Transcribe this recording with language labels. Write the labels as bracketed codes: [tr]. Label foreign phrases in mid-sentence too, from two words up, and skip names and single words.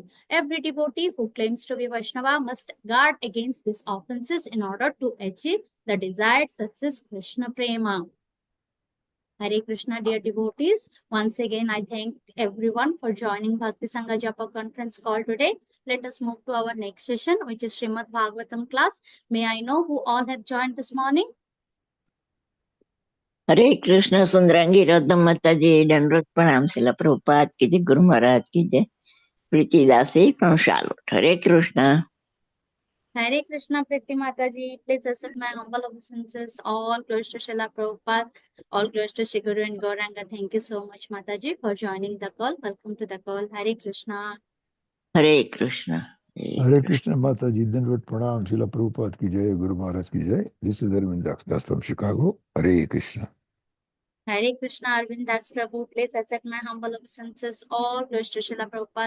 [en] Every devotee who claims to be Vaishnava must guard against these offenses in order to achieve the desired success, Krishna Prema. Hare Krishna, dear devotees. Once again, I thank everyone for joining Bhakti Sangha Japa conference call today. Let us move to our next session, which is Srimad Bhagavatam class. May I know who all have joined this morning? [hi] हरे कृष्ण सुंदरांगी राधा माता जी दंडवत प्रणाम शिला प्रभुपाद की जय गुरु महाराज की जय प्रीति दासी फ्रॉम शार्लोट हरे कृष्ण [en] Hare Krishna, Priti Mataji. Please accept my humble obeisances. All glories to Srila Prabhupada. All glories to Shri Guru and Gauranga. Thank you so much, Mataji, for joining the call. Welcome to the call. Hare Krishna. [hi] हरे कृष्ण हरे कृष्ण माता जी, दंडवत प्रणाम, श्रील प्रभुपाद की जय, गुरु महाराज की जय. [en] This is Arvind Das from Chicago. Hare Krishna. Hare Krishna, Arvind Das Prabhu. Please accept my humble obeisances. All glories to Srila Prabhupada.